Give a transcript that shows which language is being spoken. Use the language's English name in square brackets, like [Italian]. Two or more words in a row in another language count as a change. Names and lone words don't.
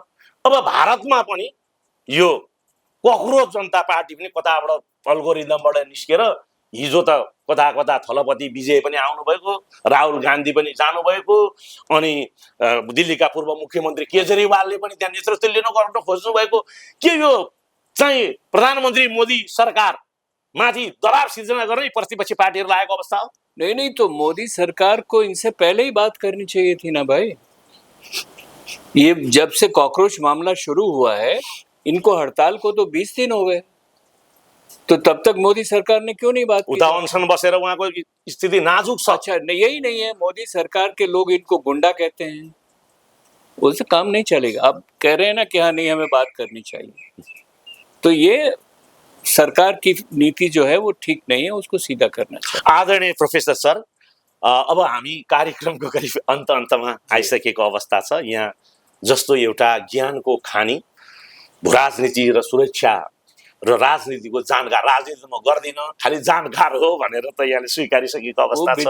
[Nepali] अब भारतमा पनि यो कक्रोच जनता पार्टी पनि कताबाट अल्गोरिदमबाट निस्केर हिजो त कता कता थलपति विजय पनि आउनुभएको, राहुल गान्धी पनि जानुभएको, अनि दिल्लीका पूर्व मुख्यमन्त्री केजरीवालले पनि त्यहाँ नेतृत्व लिन गर्न खोज्नु भएको। के यो चाहिँ प्रधानमन्त्री मोदी सरकार माथि दबाव सिर्जना गर्ने प्रतिपक्षी पार्टीहरू लागेको अवस्था हो? [Hindi] नहीं, तो मोदी सरकार को इनसे पहले ही बात करनी चाहिए थी ना भाई। ये जब से कॉकरोच मामला शुरू हुआ है, इनको हड़ताल को तो 20 दिन हो गए, तो तब तक मोदी सरकार ने क्यों नहीं बात की? [Nepali] उता अनसन बसेर उहाँको स्थिति नाजुक छ। [Hindi] अच्छा, यही नहीं है, मोदी सरकार के लोग इनको गुंडा कहते हैं, उससे काम नहीं चलेगा। अब कह रहे हैं ना कि हाँ नहीं हमें बात करनी चाहिए, तो ये सरकार की नीति जो है वो ठीक नहीं है, उसको सीधा करना चाहिए। [Nepali] आदरणीय प्रोफेसर सर, अब हामी कार्यक्रमको करिब अन्तमा आइसकेको अवस्था छ। यहाँ जस्तो एउटा ज्ञानको खानी, भूराजनीति र सुरक्षा र राजनीतिको जानकार, राजनीति म गर्दिन खालि जानकार हो भनेर त यहाँले स्वीकारिसकेको अवस्था छ।